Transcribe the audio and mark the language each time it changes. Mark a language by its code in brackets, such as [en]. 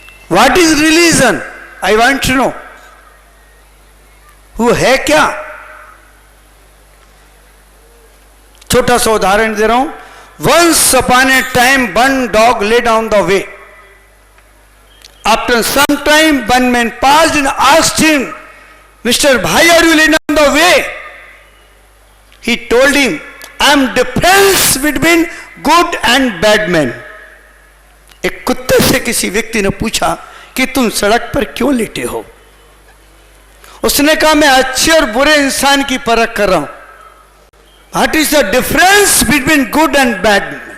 [en] What is religion? I want to know. [hi] वो है क्या? छोटा सा उदाहरण दे रहा हूं। [en] Once upon a time one dog lay down the way. After some time, one man passed and asked him, Mr. Bhai, are you laying down the way? He told him, I am difference between good and bad men. [hi] एक कुत्ते से किसी व्यक्ति ने पूछा कि तुम सड़क पर क्यों लेटे हो? उसने कहा, मैं अच्छे और बुरे इंसान की परख कर रहा हूं। [en] What is the difference between good and bad?